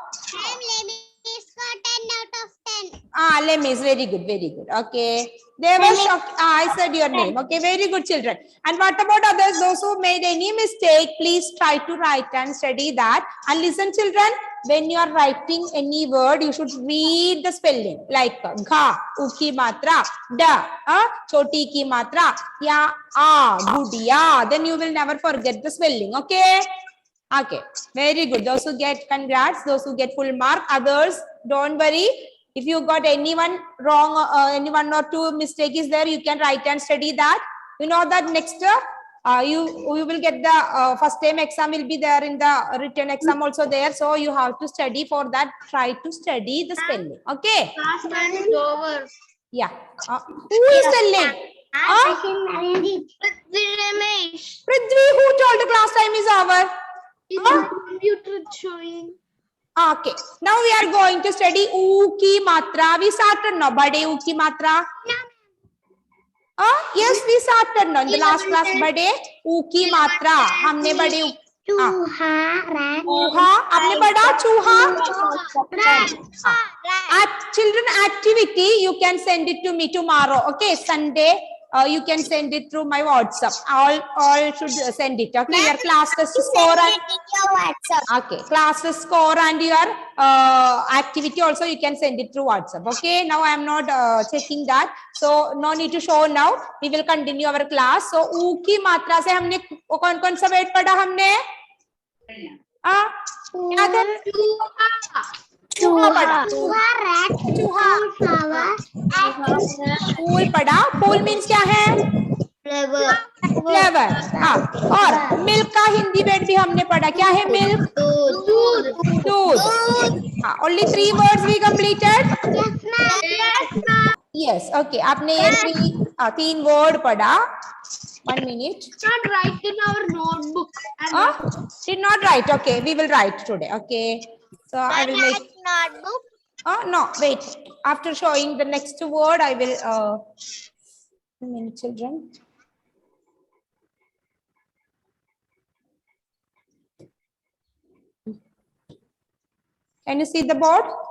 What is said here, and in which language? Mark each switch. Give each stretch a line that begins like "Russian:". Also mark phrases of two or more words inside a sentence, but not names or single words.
English: Lemis, very good, very good. Okay. They were shocked. I said your name. Okay, very good, children. And what about others? Those who made any mistake, please try to write and study that. And listen, children, when you are writing any word, you should read the spelling. Like gha,
Hindi: ऊ की मात्रा, डा, छोटी की मात्रा, या, गुड़िया.
English: Then you will never forget the spelling. Okay. Okay, very good. Those who get congrats, those who get full mark. Others, don't worry. If you got anyone wrong, any one or two mistake is there, you can write and study that. You know that next you will get the first time exam will be there in the written exam also there. So you have to study for that. Try to study the spelling. Okay. Class time is over. Yeah. Who is telling? Prithvi, who told the class time is over? Computer showing. Okay. Now we are going to study
Hindi: ऊ की मात्रा.
English: We started now.
Hindi: बड़े ऊ की मात्रा.
English: Yes, we started now. In the last class,
Hindi: बड़े ऊ की मात्रा. हमने बड़े चूहा. आपने पढ़ा चूहा.
English: Children activity you can send it to me tomorrow. Okay, Sunday. You can send it through my WhatsApp. All should send it. Okay, your class test score and okay, class test score and your activity also you can send it through WhatsApp. Okay, now I am not checking that, so no need to show now. We will continue our class.
Hindi: So U की मात्रा से हमने कौन सा word पढ़ा हमने? याद है? चूहा पढ़ा. फूल पढ़ा. फूल मीन्स क्या है? फ्लेवर. और मिल्क का हिंदी वर्ड भी हमने पढ़ा. क्या है मिल्क? दूध.
English: Only 3 words we completed. Yes.
Hindi: Okay. आपने ये 3 word पढ़ा.
English: 1 minute. Not write in our notebook. Did not write. Okay, we will write today. Okay. So I will make notebook. No, wait. After showing the next word, I will 1 minute, children. Can you see the board?